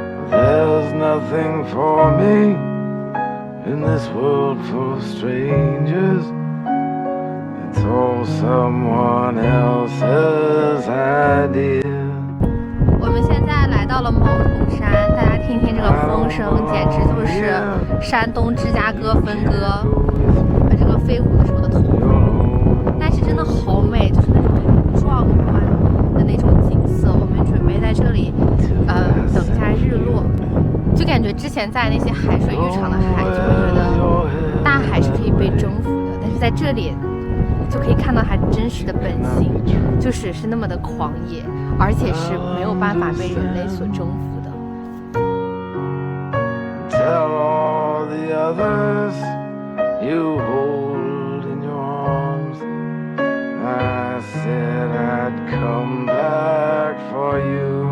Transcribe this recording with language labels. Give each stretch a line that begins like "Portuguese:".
English: There's nothing for me in this world full of strangers. It's all someone else's idea.
Chinese: 我们现在来到了毛头山，大家听听这个风声，简直就是山东芝加哥分割，把这个飞舞的时候的头。但是真的好美，就是那种很壮观的那种景色。我们准备在这里，等一下日落。就感觉之前在那些海水浴场的海，就会觉得大海是可以被征服的，但是在这里就可以看到它真实的本性，就是那么的狂野，而且是没有办法被人类所征服的。
English: Tell all the others you hold in your arms. I said I'd come back for you.